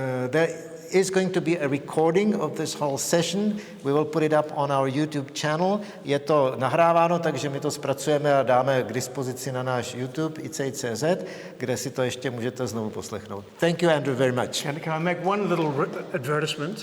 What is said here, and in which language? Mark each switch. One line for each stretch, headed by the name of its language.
English: There is going to be a recording of this whole session. We will put it up on our YouTube channel.
Czech: Je to nahráváno, takže my to zpracujeme a dáme k dispozici na náš YouTube ICI.cz, kde si to ještě můžete znovu poslechnout.
English: Thank you, Andrew, very much. And can I make one little advertisement?